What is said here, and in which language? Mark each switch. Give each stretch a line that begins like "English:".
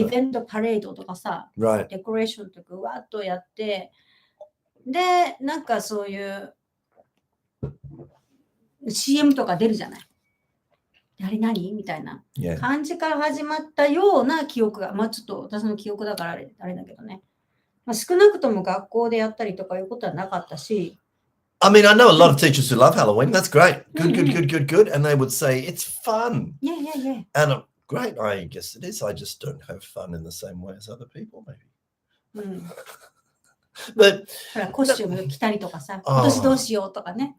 Japanese: イベントパレードとかさ、デコレーションとかわっとやって、で、なんかそういう CM とか出るじゃない。あれ何みたいな感じから始まったような記憶が、まあちょっと私の記憶だからあれだけどね。まあ、少なくとも学校でやったりとかいうことはなかったし。
English: I mean, I know a lot of teachers who love Halloween. That's great. Good. And they would say, it's fun. Yeah. And great, I guess it is. I just don't have fun in the same way as other people, maybe. But
Japanese: ほら、コスチューム着たりとかさ、今年どうしようとかね。